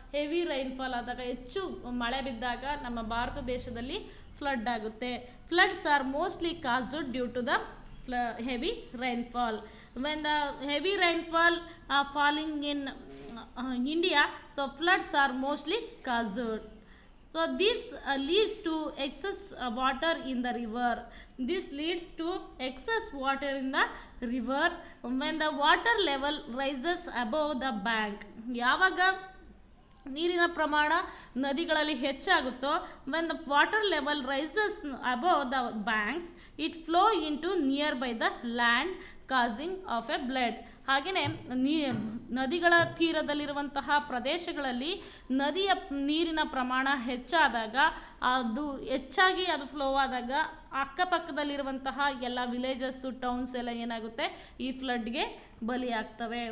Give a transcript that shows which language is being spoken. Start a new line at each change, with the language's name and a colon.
Kannada: Heavy rainfall ಆದಾಗ, ಹೆಚ್ಚು ಮಳೆ ಬಿದ್ದಾಗ ನಮ್ಮ ಭಾರತ ದೇಶದಲ್ಲಿ ಫ್ಲಡ್ ಆಗುತ್ತೆ.
English: Floods are mostly caused due to the heavy rainfall. When the heavy rainfall falling in India, so floods are mostly caused. So this leads to excess water in the river. This leads to excess water in the river when the water level rises above the bank.
Kannada: ಯಾವಾಗ ನೀರಿನ ಪ್ರಮಾಣ ನದಿಗಳಲ್ಲಿ ಹೆಚ್ಚಾಗುತ್ತೋ,
English: when the water level rises above the banks, it flow into nearby the land causing of a flood.
Kannada: ಹಾಗೆಯೇ ನದಿಗಳ ತೀರದಲ್ಲಿರುವಂತಹ ಪ್ರದೇಶಗಳಲ್ಲಿ ನದಿಯ ನೀರಿನ ಪ್ರಮಾಣ ಹೆಚ್ಚಾದಾಗ, ಅದು ಹೆಚ್ಚಾಗಿ ಅದು ಫ್ಲೋ ಆದಾಗ ಅಕ್ಕಪಕ್ಕದಲ್ಲಿರುವಂತಹ ಎಲ್ಲ ವಿಲೇಜಸ್ಸು, ಟೌನ್ಸ್ ಎಲ್ಲ ಏನಾಗುತ್ತೆ, ಈ ಫ್ಲಡ್ಗೆ ಬಲಿಯಾಗ್ತವೆ.